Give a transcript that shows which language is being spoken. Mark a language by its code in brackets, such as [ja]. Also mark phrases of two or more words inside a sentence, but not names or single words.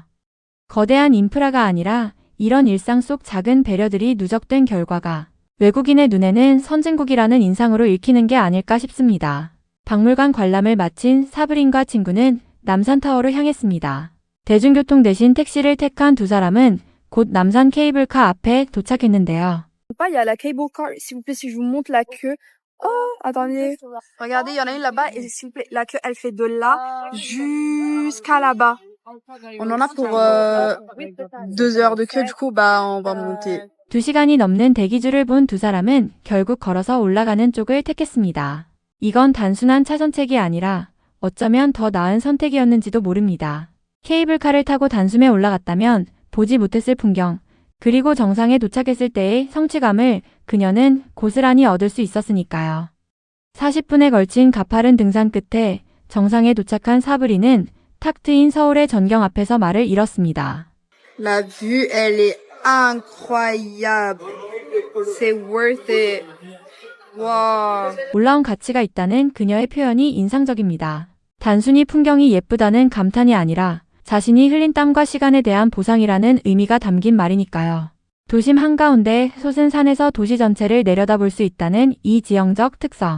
[ko] 거대한 인프라가 아니라 이런 일상 속 작은 배려들이 누적된 결과가 외국인의 눈에는 선진국이라는 인상으로 읽히는 게 아닐까 싶습니다. 박물관 관람을 마친 사브린과 친구는 남산타워로 향했습니다. 대중교통 대신 택시를 택한 두 사람은 곧 남산 케이블카 앞에 도착했는데요. [fr] Il y a la [en] cable car. [fr] S'il vous plaît, si je vous montre la queue. Oh, attendez. Regardez, il y en a une là-bas. Et s'il vous plaît, la queue, elle fait de là jusqu'à là-bas. On en a pour 2 heures de queue. Du coup, on va monter. [ko] 2시간이 넘는 대기줄을 본 두 사람은 결국 걸어서 올라가는 쪽을 택했습니다. 이건 단순한 차선책이 아니라 어쩌면 더 나은 선택이었는지도 모릅니다. 케이블카를 타고 단숨에 올라갔다면 보지 못했을 풍경, 그리고 정상에 도착했을 때의 성취감을 그녀는 고스란히 얻을 수 있었으니까요. 40분에 걸친 가파른 등산 끝에 정상에 도착한 사브리는 탁 트인 서울의 전경 앞에서 말을 잃었습니다. [fr] La vue, elle est incroyable. C'est [en] worth it. [ko] 와. 올라온 가치가 있다는 그녀의 표현이 인상적입니다. 단순히 풍경이 예쁘다는 감탄이 아니라 자신이 흘린 땀과 시간에 대한 보상이라는 의미가 담긴 말이니까요. 도심 한가운데 솟은 산에서 도시 전체를 내려다볼 수 있다는 이 지형적 특성.